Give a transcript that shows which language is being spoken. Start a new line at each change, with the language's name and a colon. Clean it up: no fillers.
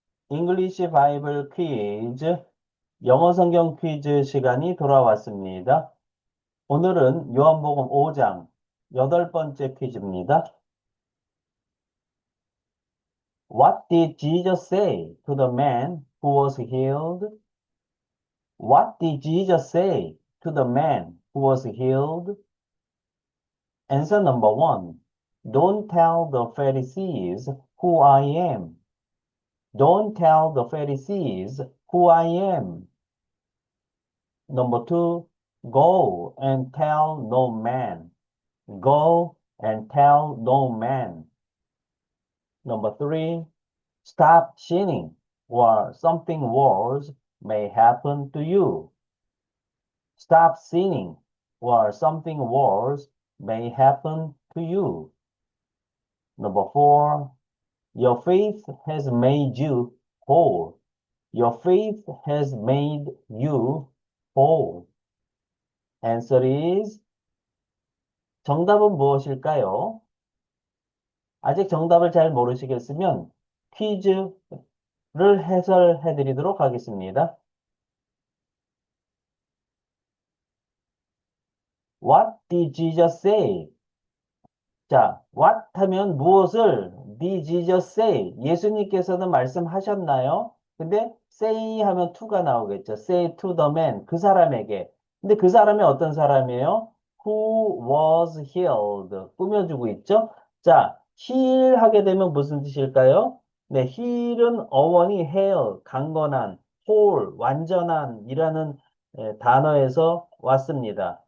English: English Bible quiz,
Korean: 영어 성경 퀴즈 시간이 돌아왔습니다. 오늘은 요한복음 5장 8번째 퀴즈입니다.
English: What did Jesus say to the man who was healed? What did Jesus say to the man who was healed? Answer number one. Don't tell the Pharisees who I am. Don't tell the Pharisees who I am. Number two, go and tell no man. Go and tell no man. Number three, stop sinning or something worse may happen to you. Stop sinning or something worse may happen to you. Number four, your faith has made you whole. Your faith has made you whole. Answer is,
Korean: 정답은 무엇일까요? 아직 정답을 잘 모르시겠으면 퀴즈를 해설해 드리도록 하겠습니다.
English: What did Jesus say? 자, what
Korean: 하면 무엇을
English: did Jesus say?
Korean: 예수님께서는 말씀하셨나요? 근데 say 하면 to가 나오겠죠.
English: say to the man,
Korean: 그 사람에게. 근데 그 사람이 어떤 사람이에요?
English: Who was healed.
Korean: 꾸며주고 있죠. 자, heal 하게 되면 무슨 뜻일까요? 네, heal은 어원이 heal, 강건한, whole, 완전한 이라는 단어에서 왔습니다.